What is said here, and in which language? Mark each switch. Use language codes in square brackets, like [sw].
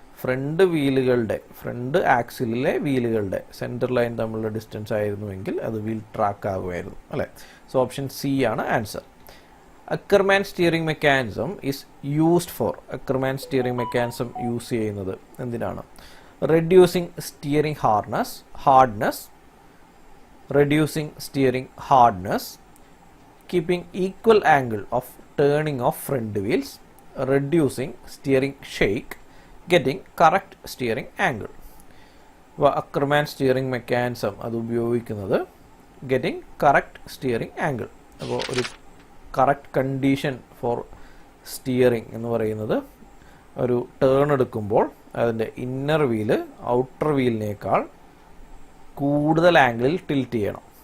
[ml] Front വീലുകളുടെ front ആക്സിലിലെ വീലുകളുടെ centre line തമ്മിലുള്ള distance ആയിരുന്നുവെങ്കിൽ അത് wheel track ആകുമായിരുന്നു അല്ലേ. [en] So option C ആണ് answer. Ackermann steering mechanism is used for. [ml] Ackermann steering mechanism use ചെയ്യുന്നത് എന്തിനാണ്? [en] Reducing steering hardness, reducing steering hardness, keeping equal angle of turning of front wheels, reducing steering shake, getting correct steering angle. [ml] അക്രമാൻ steering mechanism അത് ഉപയോഗിക്കുന്നത് [en] Getting correct steering angle. [ml] അപ്പോൾ ഒരു correct condition for steering എന്ന് പറയുന്നത് ഒരു turn എടുക്കുമ്പോൾ അതിൻ്റെ inner wheel outer വീലിനേക്കാൾ കൂടുതൽ ആംഗിളിൽ ടിൽറ്റ് ചെയ്യണം.